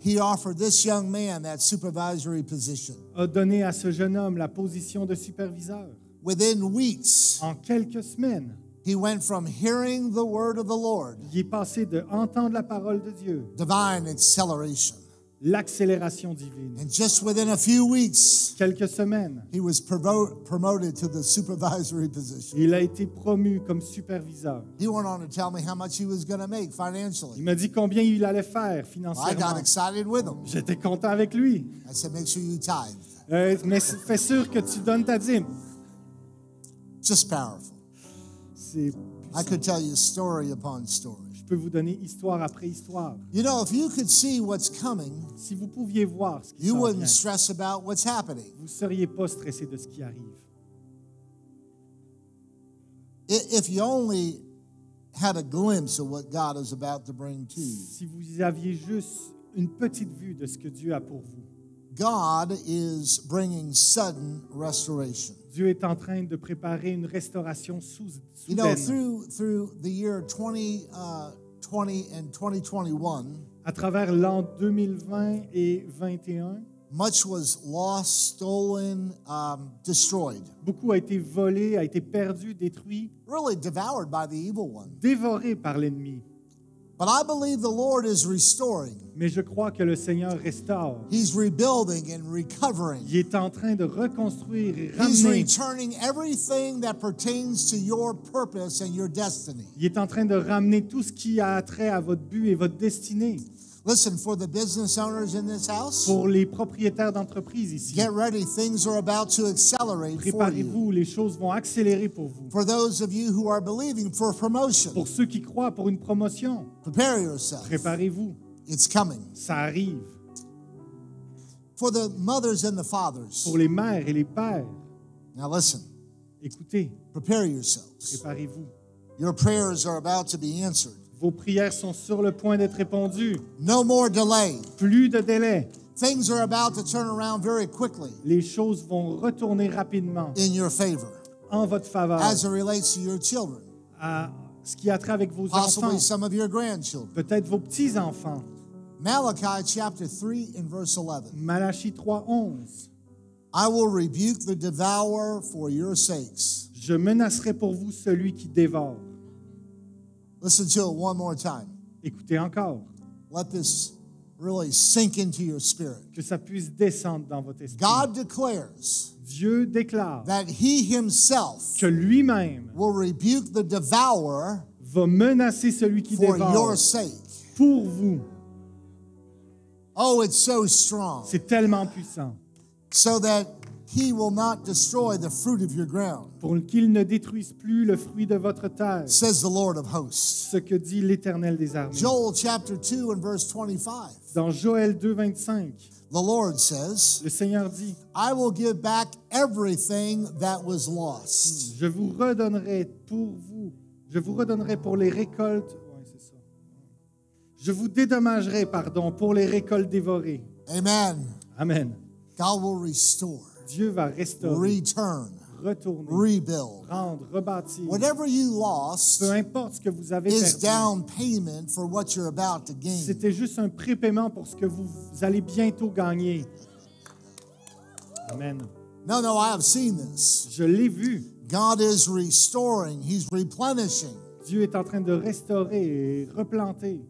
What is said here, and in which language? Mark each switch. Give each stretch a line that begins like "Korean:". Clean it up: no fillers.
English: he offered this young man that supervisory position.
French: a donné à ce jeune homme la position de superviseur.
English: Within weeks,
French: En quelques semaines,
English: he went from hearing the word of the Lord,
French: il est passé de entendre la parole de Dieu,
English: divine acceleration.
French: l'accélération divine.
English: And just within a few weeks,
French: Quelques semaines,
English: he was promoted to the supervisory position.
French: il a été promu comme superviseur.
English: He went on to tell me how much he was going to make
French: Il
English: financially.
French: m'a dit combien il allait faire
English: I got
French: financièrement.
English: excited with him.
French: J'étais content avec lui.
English: I said, make sure you tithe.
French: Mais fais sûr que tu donnes ta dîme.
English: Just powerful.
French: C'est
English: I could tell you story upon story.
French: Je peux vous donner histoire après histoire.
English: You know, if you could see what's coming,
French: Si vous pouviez voir ce qui
English: you
French: s'en
English: wouldn't
French: vient,
English: stress about what's happening.
French: vous ne seriez pas stressé de ce qui arrive.
English: If you only had a glimpse of what God is about to bring to you.
French: Si vous aviez juste une petite vue de ce que Dieu a pour vous.
English: God is bringing sudden restoration.
French: Dieu est en train de préparer une restauration
English: You know,
French: soudaine.
English: through the year 2020 and 2021,
French: À travers l'an 2020 et 2021,
English: much was lost, stolen, destroyed,
French: beaucoup a été volé, a été perdu, détruit,
English: really devoured by the evil one.
French: dévoré par l'ennemi.
English: But I believe the Lord is restoring.
French: Mais je crois que le Seigneur restaure.
English: He's rebuilding and recovering.
French: Il est en train de reconstruire et
English: He's
French: ramener.
English: returning everything that pertains to your purpose and your destiny.
French: Il est en train de ramener tout ce qui a trait à votre but et votre destinée.
English: Listen, for the business owners in this house,
French: Pour les propriétaires d'entreprises ici,
English: get ready. Things are about to accelerate for you.
French: préparez-vous, les choses vont accélérer pour vous.
English: For those of you who are believing for promotion,
French: Pour ceux qui croient pour une promotion,
English: prepare yourself.
French: préparez-vous,
English: It's coming.
French: ça arrive.
English: For the mothers and the fathers,
French: Pour les mères et les pères,
English: now listen,
French: écoutez,
English: prepare yourselves.
French: préparez-vous.
English: Your prayers are about to be answered.
French: Vos prières sont sur le point d'être répondues.
English: No more delay.
French: Plus de délai.
English: Things are about to turn around very quickly
French: Les choses vont retourner rapidement
English: in your favor
French: en votre faveur
English: as it relates to your children,
French: à ce qui a trait avec vos
English: possibly
French: enfants,
English: some of your grandchildren.
French: peut-être vos petits-enfants.
English: Malachi chapter 3 and verse 11.
French: Malachie 3:11.
English: I will rebuke the devourer for your sakes.
French: Je menacerai pour vous celui qui dévore.
English: Listen to it one more time.
French: Écoutez encore,
English: Let this really sink into your spirit.
French: que ça puisse descendre dans votre esprit.
English: God declares
French: Dieu déclare
English: that he himself
French: que lui-même
English: will rebuke the devourer
French: va menacer celui qui
English: for
French: dévore
English: your sake.
French: pour vous.
English: Oh, it's so strong.
French: C'est tellement puissant
English: So that he will not destroy the fruit of your ground,
French: pour qu'il ne détruise plus le fruit de votre terre.
English: says the Lord of hosts.
French: Ce que dit l'Éternel des armées.
English: Joel chapter 2 and verse 25.
French: Dans Joël 2:25,
English: The Lord says,
French: le Seigneur dit,
English: I will give back everything that was lost.
French: je vous redonnerai pour les récoltes. Ouais, c'est ça. Je vous dédommagerai, pour les récoltes dévorées.
English: Amen.
French: Amen.
English: God will restore,
French: Dieu va restaurer,
English: return,
French: retourner,
English: rebuild.
French: rendre, rebâtir.
English: Whatever you lost
French: Peu importe ce que vous avez
English: is
French: perdu.
English: down payment for what you're about to gain.
French: C'était juste un prépaiement pour ce que vous allez bientôt gagner.
English: Amen. No, I have seen this.
French: Je l'ai vu.
English: God is restoring, he's replenishing
French: Dieu est en train de restaurer et replanter